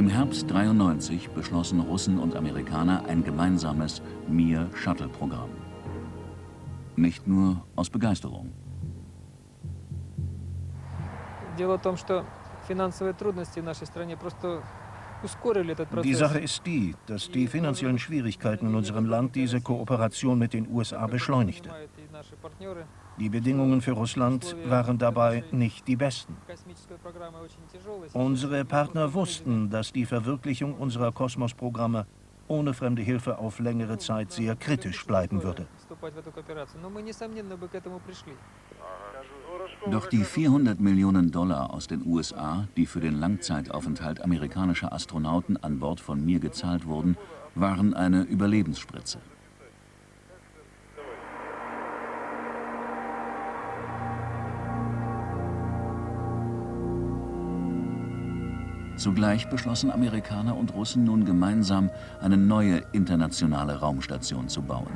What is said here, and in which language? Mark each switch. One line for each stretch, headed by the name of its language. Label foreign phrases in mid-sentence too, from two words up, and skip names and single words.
German: Herbst 1993 beschlossen Russen und Amerikaner ein gemeinsames Mir-Shuttle-Programm. Nicht nur aus Begeisterung.
Russian: Дело в том, что финансовые трудности в нашей стране просто ускорили этот
German: Die
Russian: процесс.
German: Sache ist die, dass die finanziellen Schwierigkeiten in unserem Land diese Kooperation mit den USA beschleunigte. Die Bedingungen für Russland waren dabei nicht die besten. Unsere Partner wussten, dass die Verwirklichung unserer Kosmos-Programme ohne fremde Hilfe auf längere Zeit sehr kritisch bleiben würde.
Russian: Вступать в эту кооперацию. Но мы, несомненно, бы к этому пришли.
German: Doch die 400 Millionen Dollar aus den USA, die für den Langzeitaufenthalt amerikanischer Astronauten an Bord von Mir gezahlt wurden, waren eine Überlebensspritze. Zugleich beschlossen Amerikaner und Russen nun gemeinsam, eine neue internationale Raumstation zu bauen.